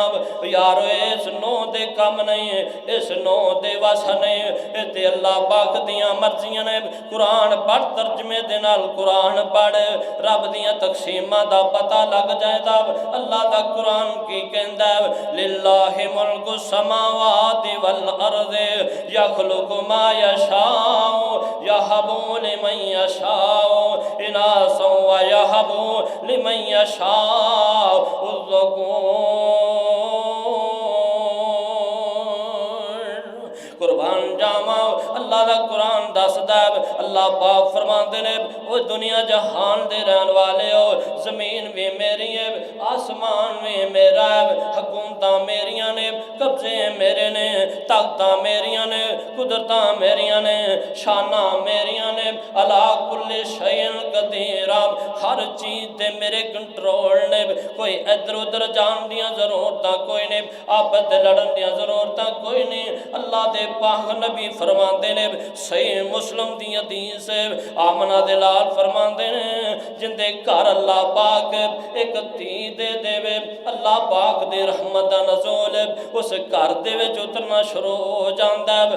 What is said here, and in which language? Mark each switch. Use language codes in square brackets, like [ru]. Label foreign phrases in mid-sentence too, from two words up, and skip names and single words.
[pa] یارو اس نوں دے کم نہیں، اس نوں دے وس نہیں، ایہ تے اللہ پاک دیاں مرضیاں نے. قرآن پڑھ، ترجمے دے نال قرآن پڑھ، رب دیاں تقسیماں دا پتہ لگ جائے گا. اللہ دا قرآن کی کہندا اے, [ar] لله ملك السماوات والأرض يخلق ما يشاء يهب لمن يشاء إناثا ويهب لمن يشاء [pa] قربان جاواں. اللہ دا قرآن دسدا اے، اللہ پاک فرماتے نے، او دنیا جہان دے رہن والے ہو، زمین وی میری اے، آسمان وی میرا اے، حکومتاں میریاں نے، قبضے میرے نے، طاقتاں میریاں نے، قدرتاں میریاں نے، شاناں میریاں نے. [ar] على كل شيء قدير, [pa] ہر چیز تے میرے کنٹرول نے، کوئی ادھر ادھر جان دیاں ضرورتاں کوئی نہیں، آپس دے لڑن دیاں ضرورتاں کوئی نہیں. اللہ دے پاک نبی فرماتے نے، صحیح مسلم دی حدیث آمنہ دے لال فرماتے نے، جیہدے گھر اللہ پاک اک دھی دے دیوے، اللہ پاک دے رحمت دا نزول اس گھر دے وچ اترنا شروع ہو جاندا اے.